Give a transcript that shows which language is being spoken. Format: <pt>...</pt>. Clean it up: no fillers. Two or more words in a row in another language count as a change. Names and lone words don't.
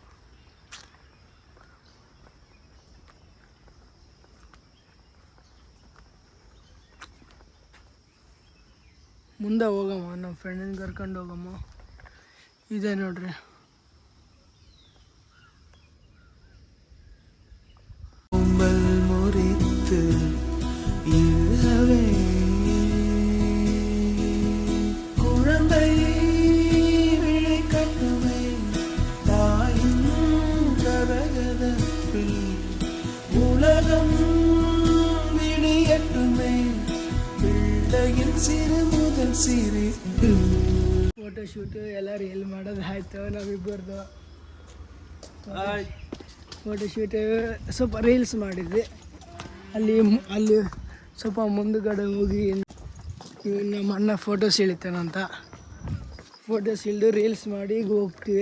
<kn>ಮುಂದೆ ಹೋಗಮ್ಮ, ನಮ್ಮ ಫ್ರೆಂಡನ್ನ ಕರ್ಕೊಂಡು ಹೋಗಮ್ಮ. ಇದೆ ನೋಡ್ರಿ, ಮುರಿತು ಇಲ್ಲವೇ</kn> <ta>குழந்தை விழிக்கட்டுமே தாயின் கரகதப்பில் உலகம் விடியட்டுமே பிள்ளையின் சிறு முதல் சிரிப்பு.</ta> <en>photo shoot</en> <kn>ಎಲ್ಲ ರೀಲ್ ಮಾಡೋದು ಆಯಿತು ನಾವಿಬ್ಬರದು.</kn> <en>photo shoot</en> <kn>ಸ್ವಲ್ಪ ರೀಲ್ಸ್ ಮಾಡಿದ್ವಿ. ಅಲ್ಲಿ ಸ್ವಲ್ಪ ಮುಂದುಗಡೆ ಹೋಗಿ ನಮ್ಮ ಅಣ್ಣ ಫೋಟೋಸ್ ಇಳಿತಾನಂತ. ಫೋಟೋಸ್ ಇಳಿದು ರೀಲ್ಸ್ ಮಾಡಿ ಈಗ ಹೋಗ್ತೀವಿ.</kn>